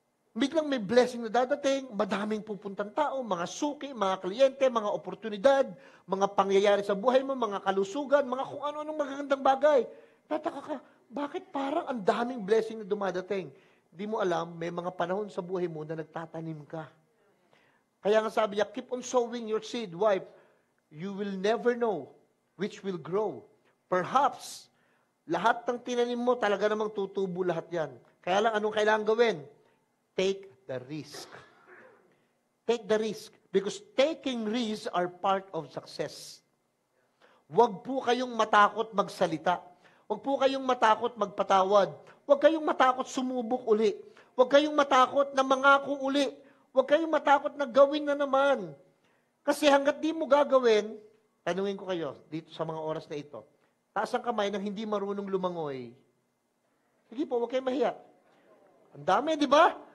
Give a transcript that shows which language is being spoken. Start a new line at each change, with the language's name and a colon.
Filipino: Biglang may blessing na dadating, madaming pupuntang tao, mga suki, mga kliyente, mga oportunidad, mga pangyayari sa buhay mo, mga kalusugan, mga kung ano-anong magagandang bagay. Tataka ka, bakit parang ang daming blessing na dumadating? Di mo alam, may mga panahon sa buhay mo na nagtatanim ka. Kaya nga sabi niya,
English: keep on sowing your seed. Why? You will never know which will grow. Perhaps,
Filipino: lahat ng tinanim mo, talaga namang tutubo lahat yan. Kaya lang, anong kailangan gawin?
English: Take the risk. Take the risk. Because taking risks are part of success.
Filipino: Huwag po kayong matakot magsalita. Huwag po kayong matakot magpatawad. Huwag kayong matakot sumubok uli. Huwag kayong matakot na mangako uli. Huwag kayong matakot na gawin na naman. Kasi hanggat di mo gagawin, tanungin ko kayo, dito sa mga oras na ito, taas ang kamay ng hindi marunong lumangoy. Sige po, huwag kayong mahiya. Ang dami, di ba?